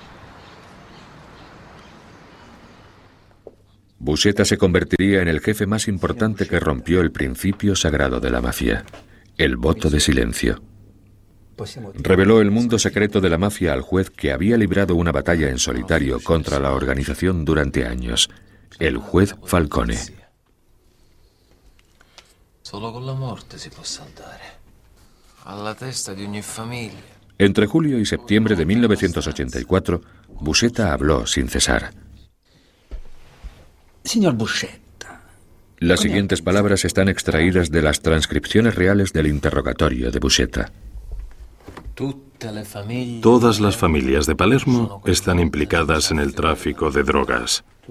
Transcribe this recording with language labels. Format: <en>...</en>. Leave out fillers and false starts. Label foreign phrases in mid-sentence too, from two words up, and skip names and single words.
<es>Buscetta se convertiría en el jefe más importante que rompió el principio sagrado de la mafia, el voto de silencio. Reveló el mundo secreto de la mafia al juez que había librado una batalla en solitario contra la organización durante años, el juez Falcone.</es> <it>Solo con la muerte si può saldare. Alla testa di ogni famiglia.</it> <es>Entre julio y septiembre de 1984, Buscetta habló sin cesar. Señor Buscetta. Las siguientes palabras están extraídas de las transcripciones reales del interrogatorio de Buscetta. Todas las familias de Palermo están implicadas en el tráfico de drogas.</es>